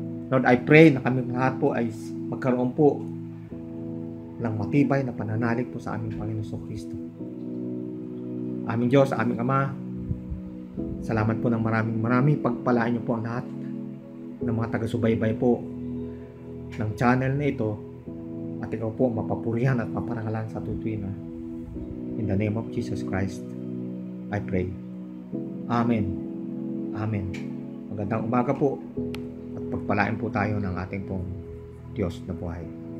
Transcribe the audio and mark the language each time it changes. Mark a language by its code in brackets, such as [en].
[en] Lord, I pray [tl] na kami lahat po ay magkaroon po ng matibay na pananalig po sa aming Panginoon Kristo. Aming Diyos, aming Ama, salamat po ng maraming. Pagpalain niyo po ang lahat ng mga taga-subaybay po ng channel na ito at ikaw po mapapurihan at maparangalan sa tutuwina. [en] In the name of Jesus Christ, I pray. Amen. Amen. [tl] Magandang umaga po. Pagpalain po tayo ng ating pong Diyos na buhay.